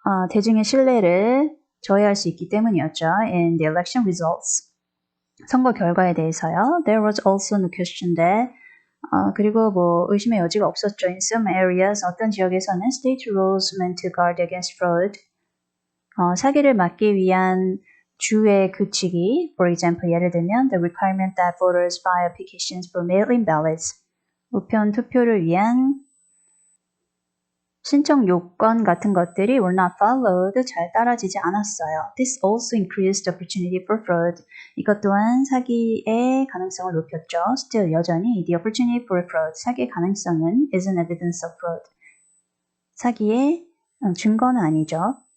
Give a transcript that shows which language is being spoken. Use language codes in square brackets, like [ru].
[ko] 대중의 신뢰를 저해할 수 있기 때문이었죠. [en] In the election results. [ko] 선거 결과에 대해서요. [en] There was also no question that [ko] 그리고 뭐 의심의 여지가 없었죠. [en] In some areas, [ko] 어떤 지역에서는 [en] state rules meant to guard against fraud. [ko] 사기를 막기 위한 주의 규칙이, [en] for example, [ko] 예를 들면 [en] the requirement that voters file applications for mail-in ballots. [ko] 우편 투표를 위한 신청 요건 같은 것들이 [en] were not followed, [ko] 잘 따라지지 않았어요. [en] This also increased the opportunity for fraud. [ko] 이것 또한 사기의 가능성을 높였죠. [en] Still, [ko] 여전히 [en] the opportunity for fraud, [ko] 사기의 가능성은 [en] isn't evidence of fraud. [ko] 사기의 증거는 아니죠.